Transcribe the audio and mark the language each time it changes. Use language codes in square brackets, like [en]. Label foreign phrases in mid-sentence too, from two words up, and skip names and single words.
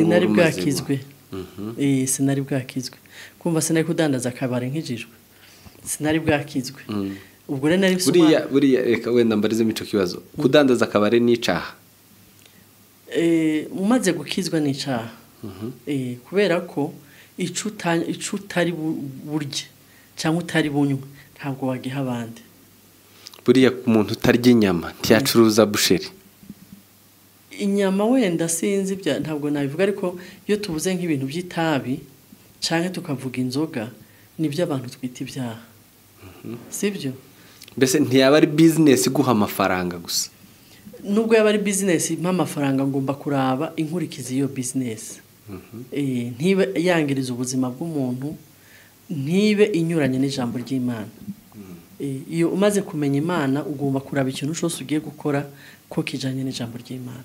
[rn] sinari bwakizwe sinari bwakizwe kumva sinari kudandaza akabare nk'ijijwe sinari bwakizwe ubwo rero nari buriya reka wenda mbarize mico kibazo kudandaza akabare n'icaha umaze gukizwa n'icaha kubera ko ico utari burye cyangwa utari bunywe ntabwo wagiha abandi buriya ku muntu utarya inyama ntiyacuruza busheri inyama wenda sinzi ntabwo nabivuga ariko iyo tubuze nk'ibintu by'itabi canke tukavuga inzoga nibyo abantu twita ibyaha sibyo mbese ntiyaba ari business guha amafaranga gusa nubwo yaba ari business impa amafaranga ngomba kuraba inkurikizi iyo business ntibe yangiriza ubuzima bw'umuntu ntibe inyuranye n'ijambo ry'Imana iyo umaze kumenya Imana ugomba kuraba ikintu cyose ugiye gukora ko kijanye n'ijambo ry'Imana